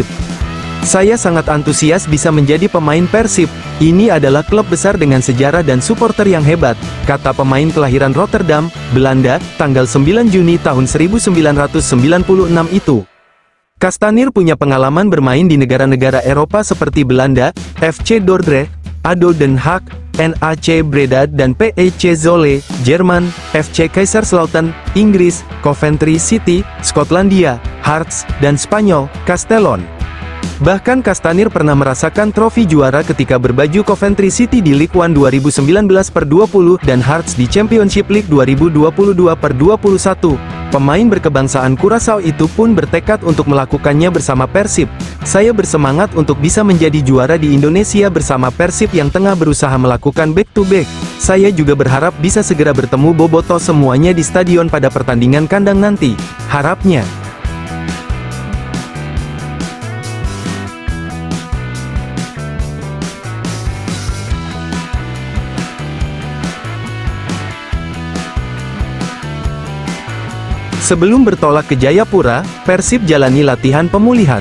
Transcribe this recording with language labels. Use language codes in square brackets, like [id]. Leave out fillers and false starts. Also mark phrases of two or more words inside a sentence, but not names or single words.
[id] Saya sangat antusias bisa menjadi pemain Persib. Ini adalah klub besar dengan sejarah dan supporter yang hebat, kata pemain kelahiran Rotterdam, Belanda, tanggal 9 Juni tahun 1996 itu. Castanir punya pengalaman bermain di negara-negara Eropa seperti Belanda, FC Dordrecht, ADO Den Haag, NAC Breda dan PEC Zwolle, Jerman, FC Kaiserslautern, Inggris, Coventry City, Skotlandia, Hearts, dan Spanyol, Castellon. Bahkan Castanir pernah merasakan trofi juara ketika berbaju Coventry City di League One 2019/20 dan Hearts di Championship League 2022/21. Pemain berkebangsaan Curaçao itu pun bertekad untuk melakukannya bersama Persib. Saya bersemangat untuk bisa menjadi juara di Indonesia bersama Persib yang tengah berusaha melakukan [en] back-to-back. [id] Saya juga berharap bisa segera bertemu Bobotoh semuanya di stadion pada pertandingan kandang nanti. Harapnya. Sebelum bertolak ke Jayapura, Persib jalani latihan pemulihan.